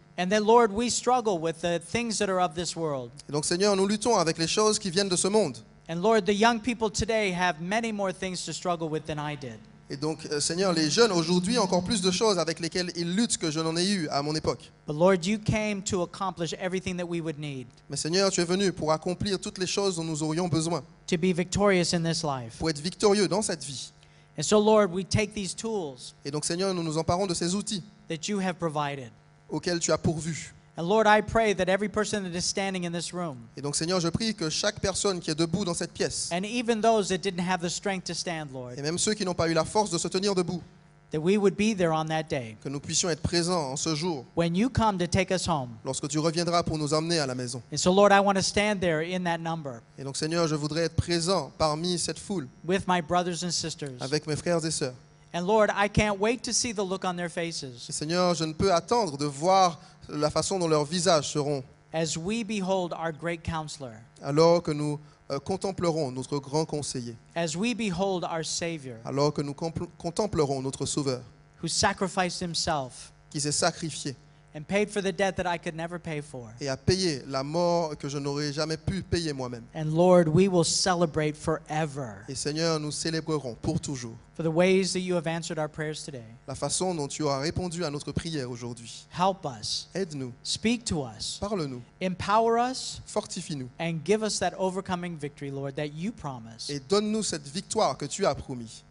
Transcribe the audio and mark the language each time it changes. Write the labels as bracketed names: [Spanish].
[English] and that, Lord, we struggle with the things that are of this world. [French] Et donc Seigneur, nous luttons avec les choses qui viennent de ce monde. [English] And Lord, the young people today have many more things to struggle with than I did. [French] Et donc Seigneur, les jeunes aujourd'hui ont encore plus de choses avec lesquelles ils luttent que je n'en ai eu à mon époque. [English] But Lord, you came to accomplish everything that we would need [French] Mais Seigneur, tu es venu pour accomplir toutes les choses dont nous aurions besoin, [English] to be victorious in this life. [French] pour être victorieux dans cette vie. [English] And so, Lord, we take these tools [French] Et donc Seigneur, nous nous emparons de ces outils [English] that you have provided. [French] auxquels tu as pourvu. [English] And Lord, I pray that every person that is standing in this room, [French] Et donc Seigneur, je prie que chaque personne qui est debout dans cette pièce, [English] and even those that didn't have the strength to stand, Lord, [French] et même ceux qui n'ont pas eu la force de se tenir debout, [English] that we would be there on that day [French] que nous puissions être présents en ce jour, [English] when you come to take us home. [French] lorsque tu reviendras pour nous emmener à la maison. [English] And so, Lord, I want to stand there in that number [French] Et donc Seigneur, je voudrais être présent parmi cette foule, [English] with my brothers and sisters. [French] avec mes frères et sœurs. [English] And Lord, I can't wait to see the look on their [French] Et [English] faces [French] Seigneur, je ne peux attendre de voir la façon dont leurs visages seront [English] as we behold our great counselor, [French] alors que nous contemplerons notre grand conseiller, [English] as we behold our Savior, [French] alors que nous contemplerons notre Sauveur, [English] who sacrificed himself [French] qui s'est sacrifié [English] and paid for the debt that I could never pay for. [French] et a payé la mort que je n'aurais jamais pu payer moi-même. [English] And Lord, we will celebrate forever [French] Et Seigneur, nous célébrerons pour toujours [English] for the ways that you have answered our prayers today. [French] la façon dont tu as répondu à notre prière aujourd'hui. [English] Help us, [French] Aide-nous, [English] speak to us, [French] parle-nous, [English] empower us, [French] fortifie-nous [English] and give us that overcoming victory, Lord, that you promise. [French] et donne-nous cette victoire que tu as promis.